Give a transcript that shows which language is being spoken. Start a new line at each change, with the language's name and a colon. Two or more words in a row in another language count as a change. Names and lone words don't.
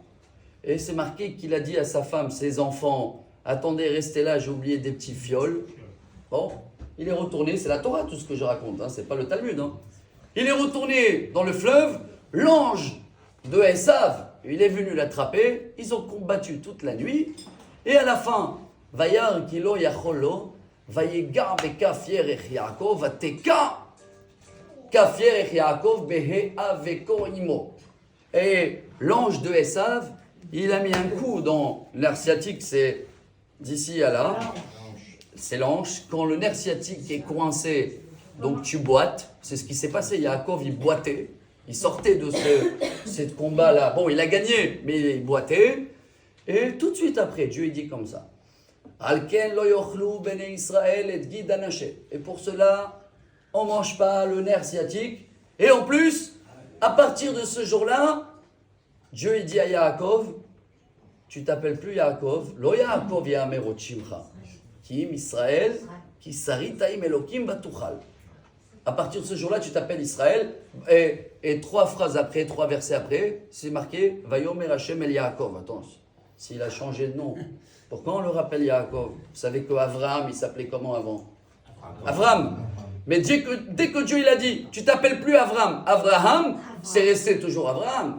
French: Et c'est marqué qu'il a dit à sa femme, ses enfants, attendez, restez là, j'ai oublié des petits fioles. Bon, il est retourné, c'est la Torah tout ce que je raconte, hein, c'est pas le Talmud. Hein. Il est retourné dans le fleuve, l'ange de Esav, il est venu l'attraper, ils ont combattu toute la nuit, et à la fin,
Hebrew: וירא כי לא יכל לו, ויגע בכף ירך יעקב, ותקע כף ירך יעקב בהאבקו עמו.
French: Et l'ange de Esav, il a mis un coup dans nerf sciatique, c'est d'ici à là, c'est l'ange. Quand le nerf sciatique est coincé, donc tu boites, c'est ce qui s'est passé. Yaakov, il boitait, il sortait de ce combat-là. Bon, il a gagné, mais il boitait. Et tout de suite après, Dieu il dit comme ça.
Hebrew: על כן לא יאכלו בני ישראל את גיד הנשה.
French: Et pour cela, on ne mange pas le nerf sciatique. Et en plus, à partir de ce jour-là, Dieu il dit à Yaakov, tu t'appelles plus Yaakov,
Hebrew: לא יעקב יאמר עוד שמך, כי אם ישראל, כי שרית עם אלהים ותוכל.
French: À partir de ce jour-là, tu t'appelles Israël, et 3 phrases après, 3 versets après, c'est marqué,
Hebrew: ויאמר השם אל יעקב.
French: Attention, s'il a changé de nom, pourquoi on le rappelle Yaakov? Vous savez qu'Avraham, il s'appelait comment avant? Avraham. Mais dès que Dieu il a dit, tu t'appelles plus Avraham, c'est resté toujours Avraham.